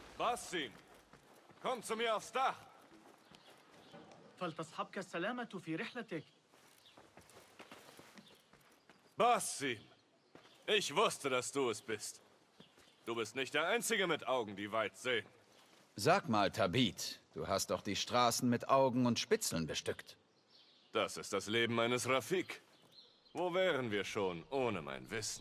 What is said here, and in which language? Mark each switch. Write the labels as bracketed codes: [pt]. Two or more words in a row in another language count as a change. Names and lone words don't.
[de] Basim, komm zu mir aufs Dach. [ar] فلتصحبك السلامة في رحلتك. [de] Basim, ich wusste, dass du es bist. Du bist nicht der Einzige mit Augen, die weit sehen. Sag mal, Tabit, du hast doch die Straßen mit Augen und Spitzeln bestückt. Das ist das Leben eines Rafik. Wo wären wir schon ohne mein Wissen?